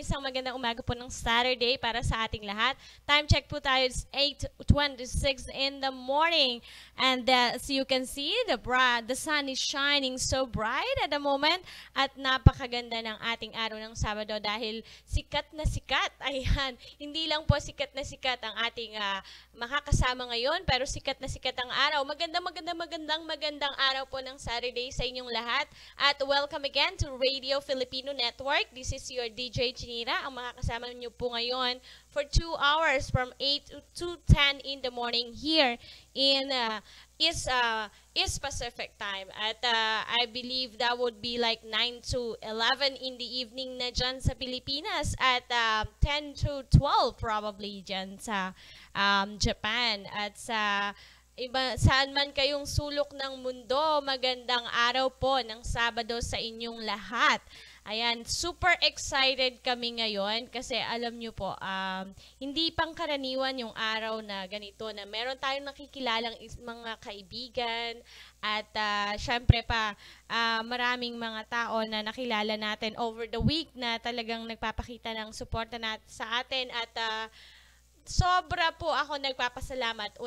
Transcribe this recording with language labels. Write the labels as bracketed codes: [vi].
[tl] Isang magandang umaga po ng Saturday para sa ating lahat. [en] Time check po tayo. It's 8:26 in the morning. And as you can see, the sun is shining so bright at the moment. [tl] At napakaganda ng ating araw ng Sabado dahil sikat na sikat. Ayan. Hindi lang po sikat na sikat ang ating makakasama ngayon, pero sikat na sikat ang araw. Magandang araw po ng Saturday sa inyong lahat. [en] At welcome again to Radio Filipino Network. This is your DJ Chinita. [tl] Ang makakasama niyo po ngayon [en] for 2 hours from 8 to 10 in the morning here in East Pacific time. At I believe that would be like 9 to 11 in the evening [tl] na dyan sa Pilipinas at [en] 10 to 12 probably [tl] dyan sa [en] Japan. [tl] At sa saan man kayong sulok ng mundo, magandang araw po ng Sabado sa inyong lahat. Ayan, super excited kami ngayon kasi alam nyo po, hindi pangkaraniwan yung araw na ganito na meron tayong nakikilalang mga kaibigan at syempre pa maraming mga tao na nakilala natin [en] over the week [tl] na talagang nagpapakita ng suporta sa atin at sobra po ako nagpapasalamat.